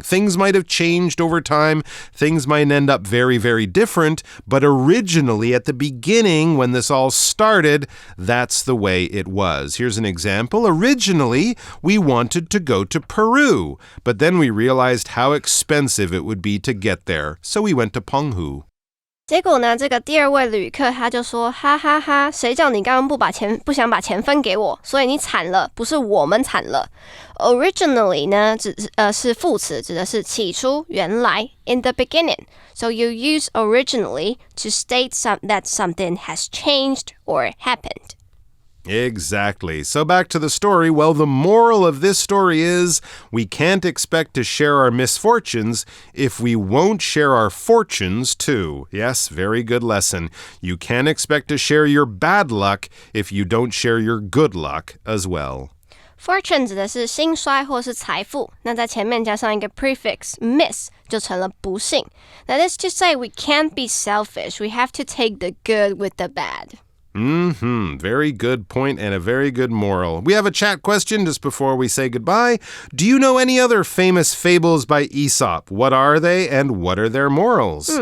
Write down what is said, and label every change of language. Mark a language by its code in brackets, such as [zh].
[en] Things might have changed over time. Things might end up very, very different, but originally at the beginning, when this all started, that's the way it was. Here's an example. Originally, we wanted to go to Peru, but then we realized how expensive it would be to get there, so we went to Penghu. [zh] 结果呢，这个第二位旅客他就说：“哈哈哈，谁叫你刚刚不想把钱分给我，所以你惨了，不是我们惨了。” Originally 呢，是副词，指的是起初、原来 ， [en] in the beginning. So you use originally to state that something has changed or happened. Exactly. So back to the story. Well, the moral of this story is we can't expect to share our misfortunes if we won't share our fortunes too. Yes, very good lesson. You can't expect to share your bad luck if you don't share your good luck as well. [zh] Fortune 指的是兴衰或是财富，那在前面加上一个 prefix miss 就成了不幸。 [en] That is to say, we can't be selfish. We have to take the good with the bad. Very good point and a very good moral. We have a chat question just before we say goodbye. Do you know any other famous fables by Aesop? What are they and what are their morals?